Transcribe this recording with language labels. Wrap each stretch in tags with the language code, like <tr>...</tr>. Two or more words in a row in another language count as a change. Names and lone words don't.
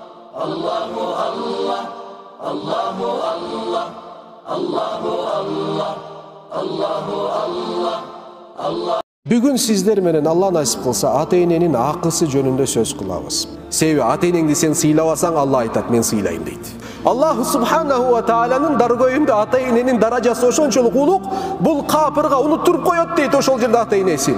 <ar>الله الله الله الله الله الله الله الله الله.</ar> <ky>Бүгін сіздер менен Алла насип кылса ата-эненин акысы жөнүндө сөз кылабыз. Себеби ата-энеңди сен сыйлабасаң, Алла айтат, мен сыйлайм дейт. Аллах</ky> <ar>سبحانه و</ar> <ky>тааланын даргөйүндө ата-эненин даражасы ошончолук улук, бул капырга унуттуруп коет дейт ошол жерде ата-энесин.</ky>